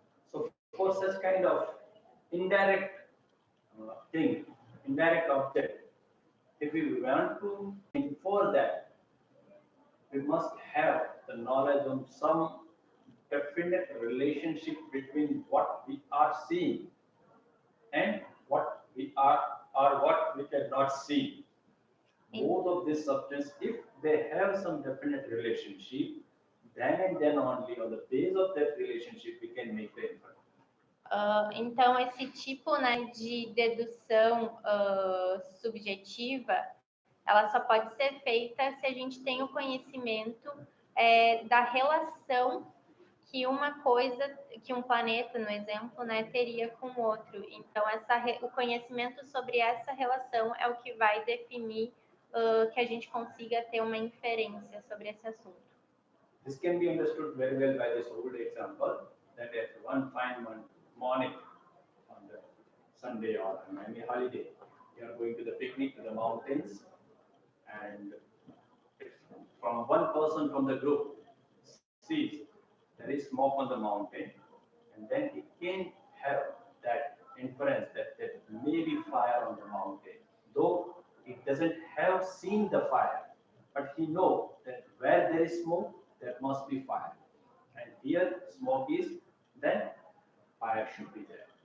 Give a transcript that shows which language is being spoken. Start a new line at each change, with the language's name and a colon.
English: So, for such kind of indirect thing, indirect object, if we want to infer that, we must have the knowledge of some definite relationship between what we are seeing and what we are or what we cannot see. Both of these substances, if they have some definite relationship, then and then only on the base of that relationship we can make the inference.
Portuguese: Então, esse tipo, né, de dedução subjetiva, ela só pode ser feita se a gente tem o conhecimento da relação que uma coisa, que um planeta, no exemplo, né, teria com o outro. Então, o conhecimento sobre essa relação é o que vai definir que a gente consiga ter uma inferência sobre esse assunto.
English: This can be understood very well by this old example, that at one fine morning on the Sunday or on any holiday, you are going to the picnic to the mountains, and from one person from the group sees there is smoke on the mountain, and then he can have that inference that there may be fire on the mountain, though he doesn't have seen the fire, but he knows that where there is smoke, there must be fire, and here smoke is, then fire should be there.